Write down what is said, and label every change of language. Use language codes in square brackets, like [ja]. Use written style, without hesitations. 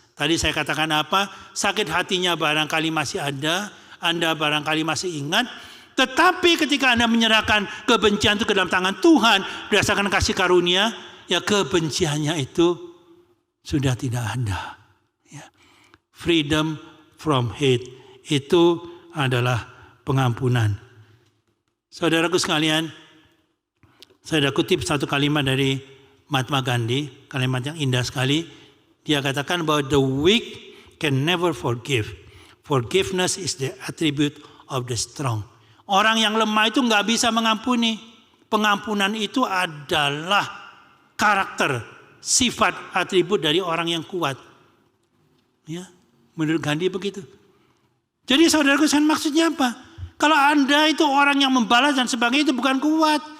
[id] Tadi saya katakan apa? Sakit hatinya barangkali masih ada, Anda barangkali masih ingat, tetapi ketika Anda menyerahkan kebencian itu ke dalam tangan Tuhan berdasarkan kasih karunia, ya kebenciannya itu sudah tidak ada. Ya. [en] Freedom from hate [id] itu adalah pengampunan. Saudaraku sekalian, saya kutip satu kalimat dari Mahatma Gandhi, kalimat yang indah sekali. Dia katakan bahwa [en] the weak can never forgive. Forgiveness is the attribute of the strong. [id] Orang yang lemah itu nggak bisa mengampuni. Pengampunan itu adalah karakter, sifat, atribut dari orang yang kuat. Ya, menurut Gandhi begitu. Jadi saudaraku, maksudnya apa? Kalau Anda itu orang yang membalas dan sebagainya itu bukan kuat.